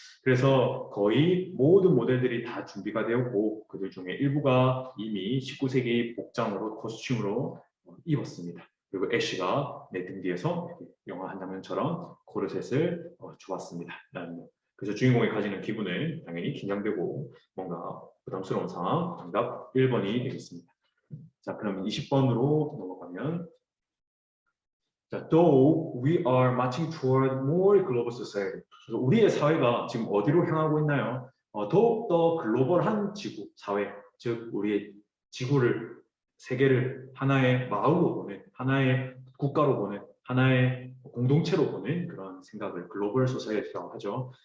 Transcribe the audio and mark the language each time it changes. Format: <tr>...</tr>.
<ko>그래서 거의 모든 모델들이 다 준비가 되었고 그들 중에 일부가 이미 19세기 복장으로 코스튬으로 입었습니다. 그리고 애쉬가 내 등 뒤에서 영화 한 장면처럼 코르셋을 주었습니다. 그래서 주인공이 가지는 기분은 당연히 긴장되고 뭔가 부담스러운 상황. 정답 1번이 되겠습니다. 자, 그럼 20번으로 넘어가면 자,</ko> <en>though we are marching toward more global society.</en> <ko>그래서 우리의 사회가 지금 어디로 향하고 있나요? 더욱더 글로벌한 지구, 사회, 즉 우리의 지구를, 세계를 하나의 마을로 보는, 하나의 국가로 보는, 하나의 공동체로 보는 그런 생각을 글로벌 소사이어티라고 하죠.</ko>